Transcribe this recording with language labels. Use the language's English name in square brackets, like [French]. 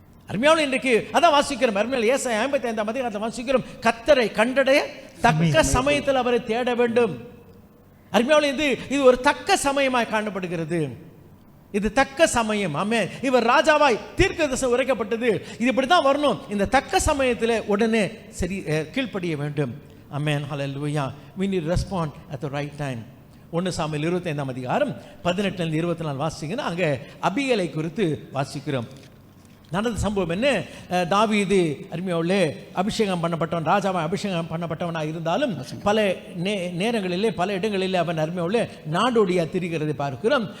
[Tamil] அருமையாவில் இன்றைக்கு அதான் வாசிக்கிறோம். அருமையால் ஏசாயா 55ஆம் அதிகாரத்தில் வாசிக்கிறோம், கர்த்தரை கண்டடைய தக்க சமயத்தில் அவரை தேட வேண்டும். அருமையாவில் இது ஒரு தக்க சமயமாய் காணப்படுகிறது. இது தக்க சமயம். ஆமென். இவர் ராஜாவாய் தீர்க்கதரிசனம் உரைக்கப்பட்டது. இது இப்படி தான் வரணும். இந்த தக்க சமயத்தில் உடனே சரி கீழ்ப்படிய வேண்டும். ஆமென். ஹல்லேலூயா. [English] we need to respond at the right time. [Tamil] 1 Samuel 25ஆம் அதிகாரம் 18 24 வாசிங்கன்னா அங்கே அபிகேலை குறித்து வாசிக்கிறோம். நடந்த சம்பவம் என்ன? தாவீது அருமையோலே அபிஷேகம் பண்ணப்பட்டவன், ராஜாவை அபிஷேகம் பண்ணப்பட்டவனாக இருந்தாலும் பல நேரங்களிலே பல இடங்களிலே அவன் அருமையோலே நாடோடியா திரிகிறதை பார்க்கிறோம்.